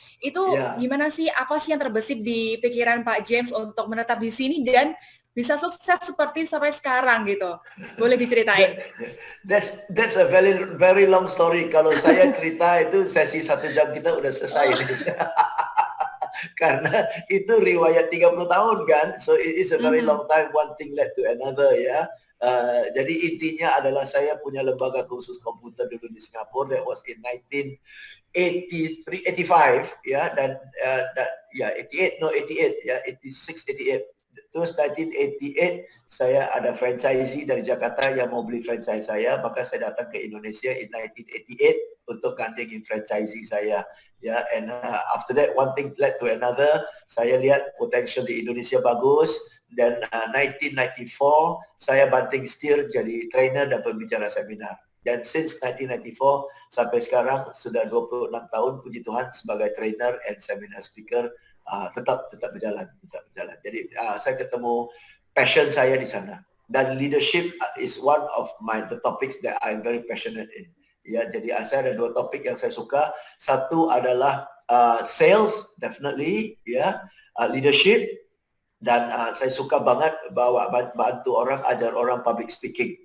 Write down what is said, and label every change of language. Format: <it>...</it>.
<id>Itu gimana sih, apa sih yang terbesit di pikiran Pak James untuk menetap di sini dan bisa sukses seperti sampai sekarang gitu? Boleh diceritain?</id> <en>That's a very long story.</en> <id>Kalau saya cerita itu sesi 1 jam kita udah selesai. Karena itu riwayat 30 tahun kan.</id> <en>So it is a very long time, one thing led to another ya.</en> <id>Jadi intinya adalah saya punya lembaga kursus komputer dulu di Singapura.</id> <en>That was in 1985 ya, dan 88 ya, 86, 88.</en> <id>Terus 1988 saya ada franchisee dari Jakarta yang mau beli franchise saya, maka saya datang ke Indonesia in 1988 untuk gandengin franchisee saya.</id> <en>Ya, and after that one thing led to another.</en> <id>Saya lihat potential di Indonesia bagus, dan 1994 saya banting setir jadi trainer dan pembicara seminar. Dan since 1994 sampai sekarang sudah 26 tahun, puji Tuhan, sebagai</id> <en>trainer and seminar speaker</en> <id>tetap berjalan. Jadi saya ketemu passion saya di sana.</id> <en>Dan leadership is one of the topics that I'm very passionate in.</en> <id>Ya, jadi saya ada 2 topik yang saya suka. Satu adalah sales, definitely, ya, leadership, dan saya suka banget bantu orang, ajar orang public speaking.</id>